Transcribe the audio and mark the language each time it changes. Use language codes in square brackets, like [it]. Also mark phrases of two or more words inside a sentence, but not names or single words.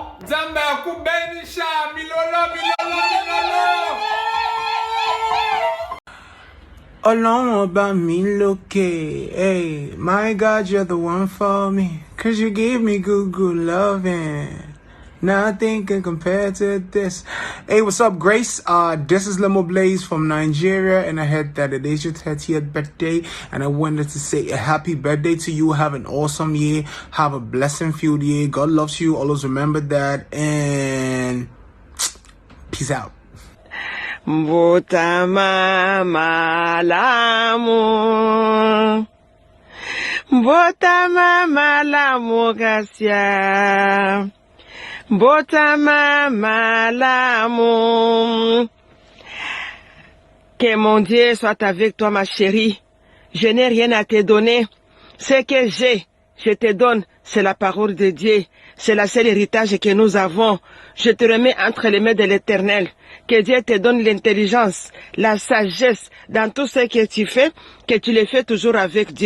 [en] Zamba kubenisha milolo. Alone about me, look, hey, my God, you're the one for me, 'cause you give me good loving. Nothing can compare to this. Hey, what's up, Grace? This is Limo Blaze from Nigeria, and I heard that it is your 30th birthday, and I wanted to say a happy birthday to you. Have an awesome year. Have a blessing-filled year. God loves you. Always remember that, and peace out. [ln] Mbotama malamu. Mbotama malamu Gracia. Mbotama malamu. [fr] Que mon Dieu soit avec toi, ma chérie. Je n'ai rien à te donner. Ce que j'ai, je te donne. C'est la parole de Dieu. C'est le seul héritage que nous avons. Je te remets entre les mains de l'Éternel. Que Dieu te donne l'intelligence, la sagesse dans tout ce que tu fais, que tu le fais toujours avec Dieu.